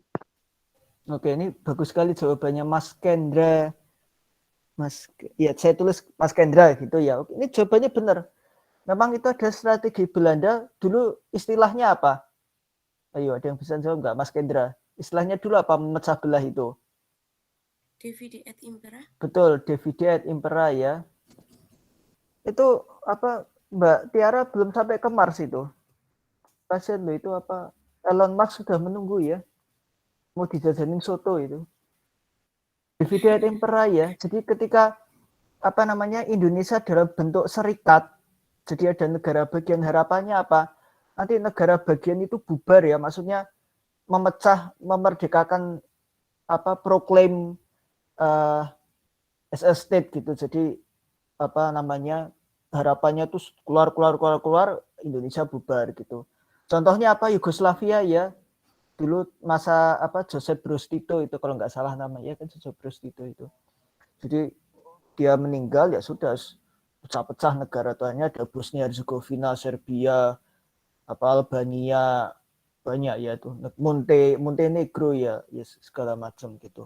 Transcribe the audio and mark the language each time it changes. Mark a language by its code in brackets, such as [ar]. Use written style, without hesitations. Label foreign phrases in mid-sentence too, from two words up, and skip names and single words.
[id] Oke, ini bagus sekali jawabannya Mas Kendra. Ya saya tulis Mas Kendra gitu ya. Oke, ini jawabannya benar. Memang itu ada strategi Belanda. Dulu istilahnya apa? Ayo, ada yang bisa jawab nggak, Mas Kendra? Istilahnya dulu apa memecah belah itu? [la] Divide et impera. [id] Betul, [la] divide et impera [id] ya. Itu apa, Mbak Tiara belum sampai ke Mars itu. Pasien lo itu apa? Elon Musk sudah menunggu ya. Mau dijajanin soto itu. [la] Divide et impera [id] ya. Jadi ketika apa namanya Indonesia dalam bentuk serikat, jadi ada negara bagian, harapannya apa? Nanti negara bagian itu bubar ya, maksudnya memecah, memerdekakan apa proklaim [en] as a state [id] gitu. Jadi apa namanya harapannya tuh keluar Indonesia bubar gitu. Contohnya apa? Yugoslavia ya. Dulu masa apa Joseph Broz Tito itu kalau nggak salah namanya kan Joseph Broz Tito itu. Jadi dia meninggal ya sudah pecah-pecah negara tuanya, ada Bosnia Herzegovina, Serbia, apa Albania, banyak ya tuh, Montenegro ya segala macam gitu.